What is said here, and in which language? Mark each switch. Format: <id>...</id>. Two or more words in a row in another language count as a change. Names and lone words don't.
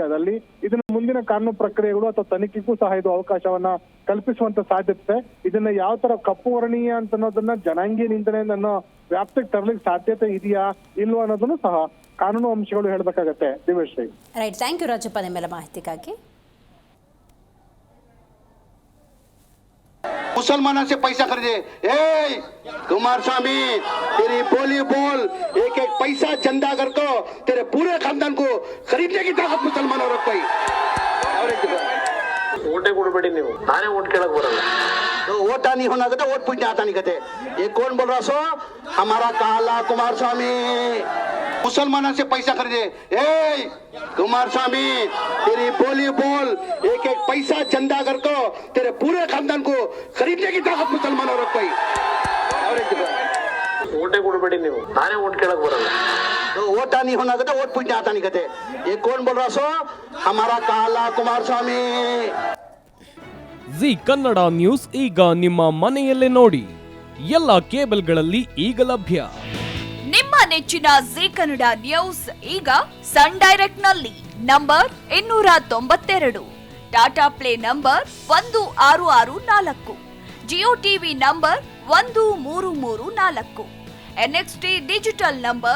<kn>ಅದಲ್ಲಿ ಇದನ್ನ ಮುಂದಿನ ಕಾನೂನು ಪ್ರಕ್ರಿಯೆಗಳು ಅಥವಾ ತನಿಖೆಗೂ ಸಹ ಇದು ಅವಕಾಶವನ್ನ ಕಲ್ಪಿಸುವಂತ ಸಾಧ್ಯತೆ. ಇದನ್ನ ಯಾವ ತರ ಕಪ್ಪು ವರ್ಣೀಯ ಅಂತ ಅನ್ನೋದನ್ನ ಜನಾಂಗೀಯ ನಿಂದನೆ ಅನ್ನೋ ವ್ಯಾಪ್ತಿಗೆ ತರಲಿಕ್ಕೆ ಸಾಧ್ಯತೆ ಇದೆಯಾ ಇಲ್ವಾ ಅನ್ನೋದನ್ನು ಸಹ ಕಾನೂನು ಅಂಶಗಳು ಹೇಳ್ಬೇಕಾಗತ್ತೆ. ದಿವೇಶ್</kn> <en>Right, thank you</en> <kn>ರಾಜಪ್ಪ ನಿಮ್ಮೆಲ್ಲ ಮಾಹಿತಿಗಾಗಿ.</kn> <hi>मुसलमानों से पैसा खरीदे। ए कुमार स्वामी तेरी बोली बोल, एक एक पैसा चंदा कर को तेरे पूरे खानदान को खरीदने की ताकत मुसलमानों रख पाई।</hi> <kn>ಓಟೇ ಕೊಡಬೇಡಿ ನೀವು, ನಾನೇ ಓಟ್ ಕೇಳಕ್ ಬರಲ್ಲ.</kn> <hi>तो वोटा नहीं होना कहते, वोट पूछने आता नहीं कहते। ये कौन बोल रहा सो? हमारा काला कुमार स्वामी मुसलमानों से पैसा खरीदे। ए कुमार स्वामी तेरी बोली बोल, एक एक पैसा चंदा कर को तेरे पूरे खानदान को खरीदने की ताकत मुसलमानों रख पाई।</hi> <kn>ಓಟೇ ಕೊಡಬೇಡಿ ನೀವು, ನಾನೇ ಓಟ್ ಕೇಳಕ್ ಬರಲ್ಲ.</kn> <hi>तो वोट नहीं होना कहते, वोट पूछने आता नहीं कहते। ये कौन बोल रहा सो? हमारा काला कुमार स्वामी।</hi> <kn>ಜಿ ಕನ್ನಡ ನ್ಯೂಸ್ ಈಗ ನಿಮ್ಮ ಮನೆಯಲ್ಲೇ ನೋಡಿ, ಎಲ್ಲ ಕೇಬಲ್ಗಳಲ್ಲಿ ಈಗ ಲಭ್ಯ. ನಿಮ್ಮ ನೆಚ್ಚಿನ ಜಿ ಕನ್ನಡ ನ್ಯೂಸ್ ಈಗ ಸನ್ ಡೈರೆಕ್ಟ್ ನಲ್ಲಿ ನಂಬರ್ 292, ಟಾಟಾ ಪ್ಲೇ ನಂಬರ್ 1664, ಜಿಯೋ ಟಿವಿ ನಂಬರ್ 1334, NXT ಡಿಜಿಟಲ್ ನಂಬರ್</kn>